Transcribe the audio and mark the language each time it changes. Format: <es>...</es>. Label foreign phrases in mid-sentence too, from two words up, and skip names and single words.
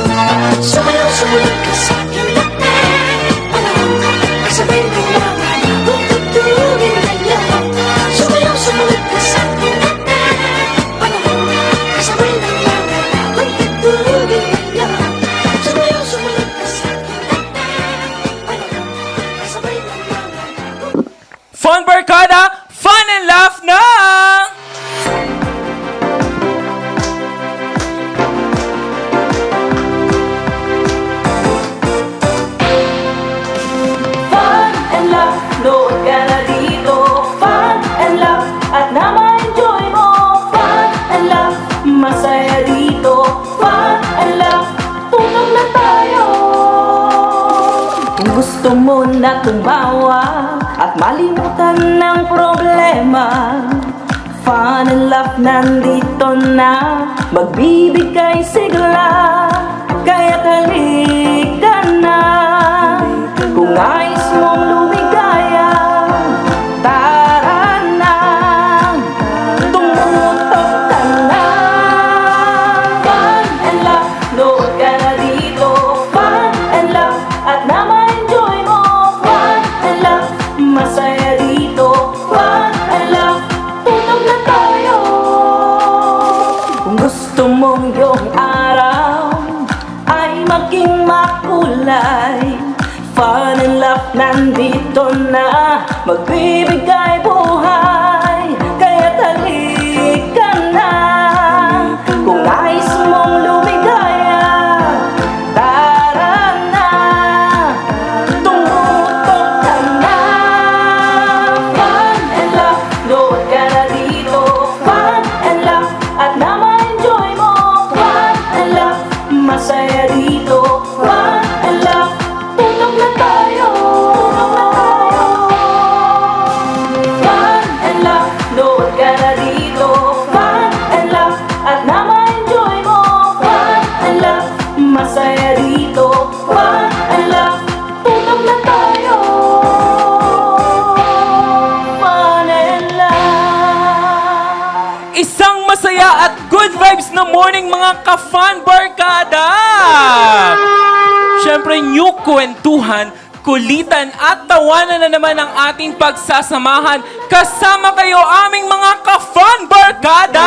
<tl>Sumayaw, sumunod ka sa ilang panahon, kasabay ng mga bagong tutugin ngayon. Sumayaw, sumunod ka sa ilang panahon, kasabay ng mga bagong tutugin ngayon. Sumayaw, sumunod ka sa ilang panahon, kasabay ng mga bagong Fun Barkada, fun and laugh na! Fun and laugh, load ka na dito. Fun and laugh, at na ma-enjoy mo. Fun and laugh, masaya dito. Fun and laugh, tunog na tayo. Kung gusto mo na tumawa at malimutan ng problema, fun and laugh nandito na, magbibigay sigla. Kaya't halika na, kung nais mong lumigaya, tara na, tumutok ka na. Fun and laugh, load ka na dito. Fun and laugh, at na ma-enjoy mo. Fun and laugh, masaya dito. Fun and laugh, tunog na tayo. Kung gusto mong iyong araw ay maging makulay, fun and laugh nandito na, magbibigay buhay. Kaya't halika na, kung nais mong lumigaya, tara na, tumutok ka na. Fun and laugh, load ka na dito. Fun and laugh, at na ma-enjoy mo. Fun and laugh, masaya dito. Fun and laugh, tunog na tayo. Fun and laugh, load ka na dito. Fun and laugh, at na ma-enjoy mo. Fun and laugh, masaya dito. Fun and laugh, tunog na tayo. Fun and laugh. Isang masaya at</tl> <en>good vibes</en> <tl>na morning mga ka-Fun Barkada! Siyempre, new kwentuhan, kulitan at tawanan na naman ang ating pagsasamahan. Kasama kayo aming mga ka-Fun Barkada!</tl>